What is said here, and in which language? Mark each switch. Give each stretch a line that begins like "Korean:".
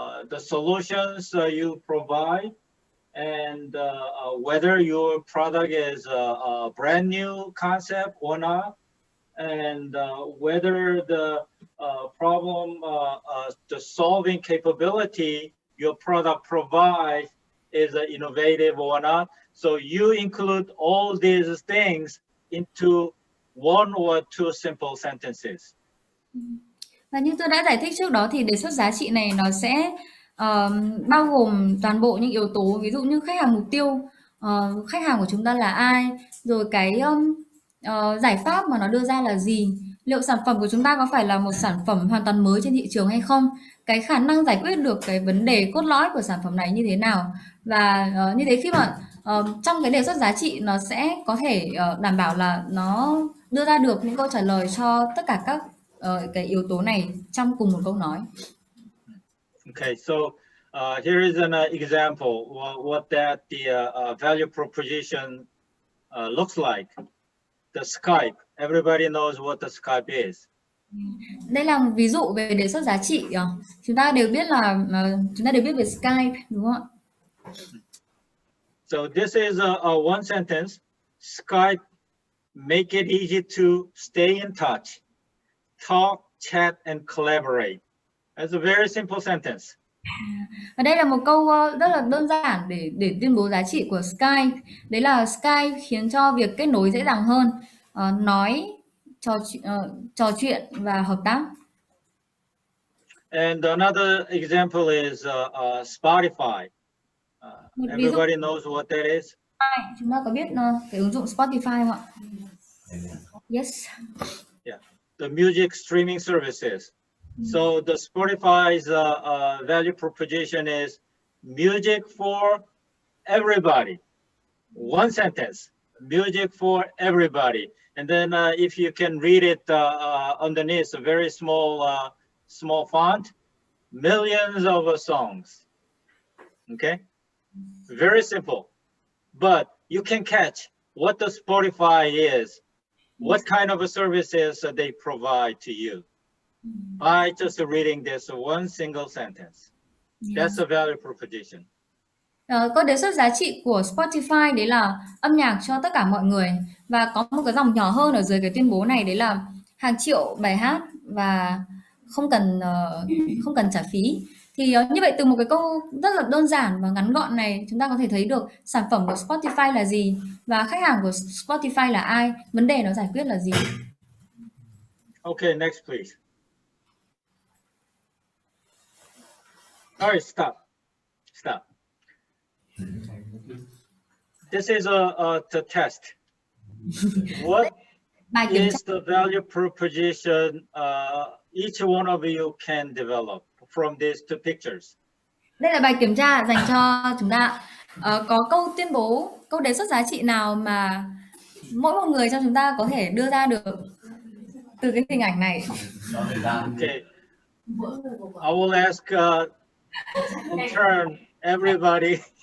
English: the solutions you provide, and whether your product is a brand new concept or not, and whether the problem, the solving capability your product provides is innovative or not. So you include all these things into 1 or 2 simple sentences.
Vietnamese: Và như tôi đã giải thích trước đó thì đề xuất giá trị này nó sẽ bao gồm toàn bộ những yếu tố, ví dụ như khách hàng mục tiêu, khách hàng của chúng ta là ai, rồi cái giải pháp mà nó đưa ra là gì, liệu sản phẩm của chúng ta có phải là một sản phẩm hoàn toàn mới trên thị trường hay không, cái khả năng giải quyết được cái vấn đề cốt lõi của sản phẩm này như thế nào. Và như thế khi mà trong cái đề xuất giá trị nó sẽ có thể đảm bảo là nó đưa ra được những câu trả lời cho tất cả các cái yếu tố này trong cùng một câu nói.
English: Okay, so here is an example what that the value proposition looks like. The Skype. Everybody knows what the Skype is.
Vietnamese: Đây là một ví dụ về đề xuất giá trị. Chúng ta đều biết về Skype, đúng không ạ?
English: So this is a one sentence. Skype make it easy to stay in touch, talk, chat, and collaborate. That's a very simple sentence.
Vietnamese: Và đây là một câu rất là đơn giản để tuyên bố giá trị của Skype. Đấy là Skype khiến cho việc kết nối dễ dàng hơn, nói, trò chuyện và hợp tác.
English: And another example is Spotify. Everybody knows what that is.
Vietnamese: Chúng ta có biết cái ứng dụng Spotify không ạ?
English: Yes. Yeah, the music streaming services. So the Spotify's value proposition is music for everybody. One sentence, music for everybody. And then if you can read it underneath a very small font, millions of songs. Okay, very simple. But you can catch what the Spotify is, what kind of services they provide to you by just reading this one single sentence. That's a value proposition.
Vietnamese: Có đề xuất giá trị của Spotify đấy là âm nhạc cho tất cả mọi người, và có một cái dòng nhỏ hơn ở dưới cái tuyên bố này đấy là hàng triệu bài hát và không cần trả phí. Thì như vậy từ một cái câu rất là đơn giản và ngắn gọn này chúng ta có thể thấy được sản phẩm của Spotify là gì và khách hàng của Spotify là ai, vấn đề nó giải quyết là gì.
English: Okay, next please. All right, stop. This is the test.
Vietnamese: Bài kiểm tra
English: is the value proposition each one of you can develop from these two pictures.
Vietnamese: Đây là bài kiểm tra dành cho chúng ta. Có câu tuyên bố, câu đề xuất giá trị nào mà mỗi một người trong chúng ta có thể đưa ra được từ cái hình ảnh này?
English: Okay. I will ask in turn everybody.